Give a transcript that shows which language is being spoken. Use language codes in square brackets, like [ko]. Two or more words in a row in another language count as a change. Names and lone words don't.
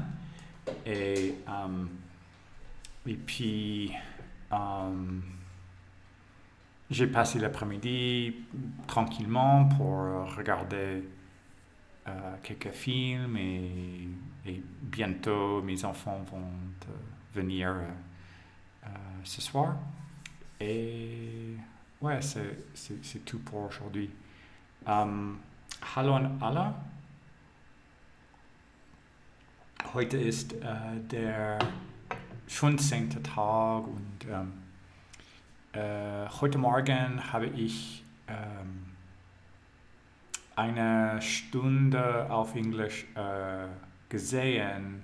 [fr] Et puis, j'ai passé l'après-midi tranquillement pour regarder quelques films et bientôt mes enfants vont venir ce soir. Et ouais, c'est tout pour aujourd'hui. [de] Hallo an alle. Heute ist der 15. Tag und heute Morgen habe ich eine Stunde auf Englisch gesehen.